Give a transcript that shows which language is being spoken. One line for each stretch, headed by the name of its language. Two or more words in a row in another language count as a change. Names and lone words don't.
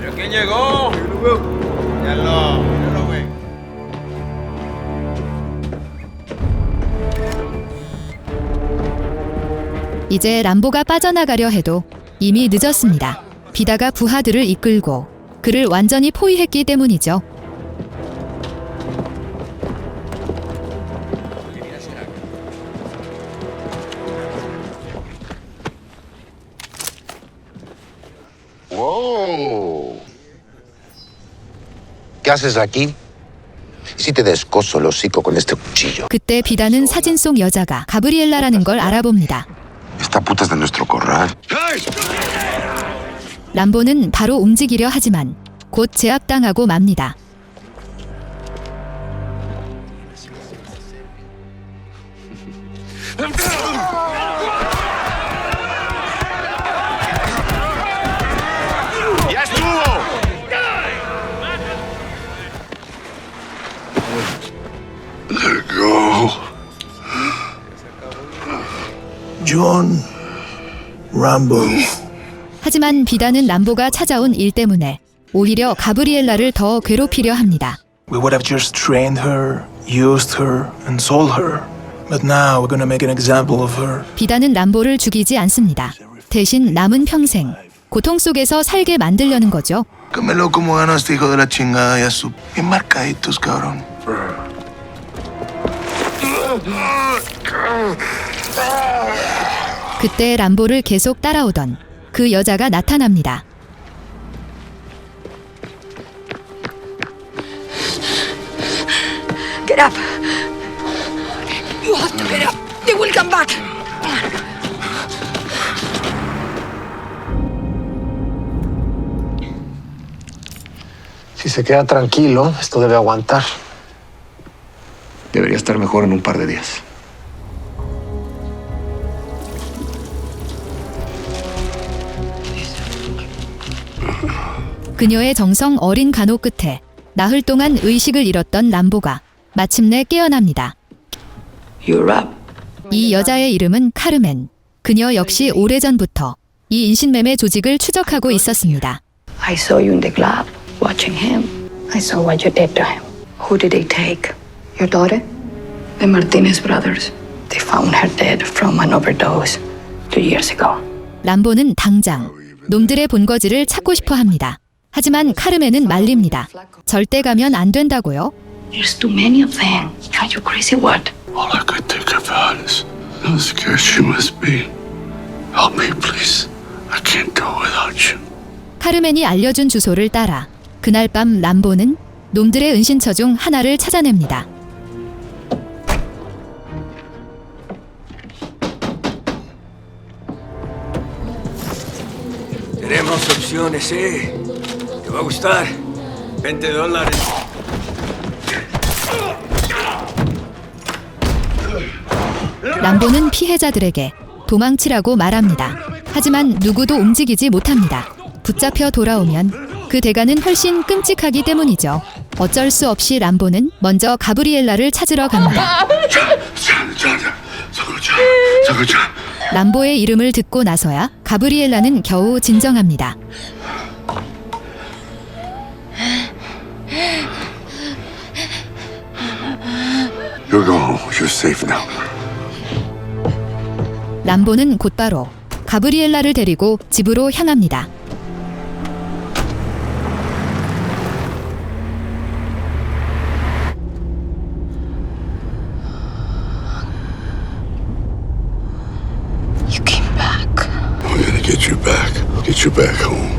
Korean: 이제 람보가 빠져나가려 해도 이미 늦었습니다. 비다가 부하들을 이끌고 그를 완전히 포위했기 때문이죠.
English: Wow.
Spanish: ¿Qué haces aquí? ¿Y si te descoso el hocico con este cuchillo?
Korean: 그때 비다는 사진 속 여자가 가브리엘라라는 걸 알아봅니다.
Spanish: Esta puta es de nuestro corral.
Korean: 람보는 바로 움직이려 하지만 곧 제압당하고 맙니다.
Spanish: ¡Ya estuvo!
English: Let it go. John Rambo.
Korean: 하지만 비다는 람보가 찾아온 일 때문에 오히려 가브리엘라를 더 괴롭히려 합니다.
English: We would have just trained her, used her, and sold her. But now we're gonna make an example of her.
Korean: 비다는 람보를 죽이지 않습니다. 대신 남은 평생 고통 속에서 살게 만들려는 거죠.
Spanish: Cámelo como ganaste, hijo de la chingada, ya su... Bien marcaditos, cabrón.
Korean: 그때 람보를 계속 따라오던 그 여자가 나타납니다.
English: Get up. You have to get up. They will come back.
Spanish: Si se queda tranquilo, esto debe aguantar. Debería estar mejor en un par de días.
Korean: 그녀의 정성 어린 간호 끝에 나흘 동안 의식을 잃었던 람보가 마침내 깨어납니다.
English: You're up.
Korean: 이 여자의 이름은 카르멘. 그녀 역시 오래전부터 이 인신매매 조직을 추적하고 있었습니다.
English: I saw you in the club, watching him. I saw what you did to him. Who did they take? Your daughter? The Martinez brothers. They found her dead from an overdose 2 years ago.
Korean: 람보는 당장 놈들의 본거지를 찾고 싶어 합니다. 하지만 카르멘은 말립니다. 절대 가면 안 된다고요?
English: There's too many of them. Are you crazy what? All I could think about is how scared she must be. Help me, please. I can't go without you.
Korean: 카르멘이 알려준 주소를 따라 그날 밤 람보는 놈들의 은신처 중 하나를 찾아냅니다.
Spanish: Tenemos opciones, ¿eh? Te va a gustar. $20.
Korean: 람보는 피해자들에게 도망치라고 말합니다. 하지만 누구도 움직이지 못합니다. 붙잡혀 돌아오면 그 대가는 훨씬 끔찍하기 때문이죠. 어쩔 수 없이 람보는 먼저 가브리엘라를 찾으러 갑니다. 람보의 이름을 듣고 나서야 가브리엘라는 겨우 진정합니다.
English: You're going. You're safe now.
Korean: 람보는 곧바로 가브리엘라를 데리고 집으로 향합니다.
English: You came back. We're gonna get you back. Get you back home.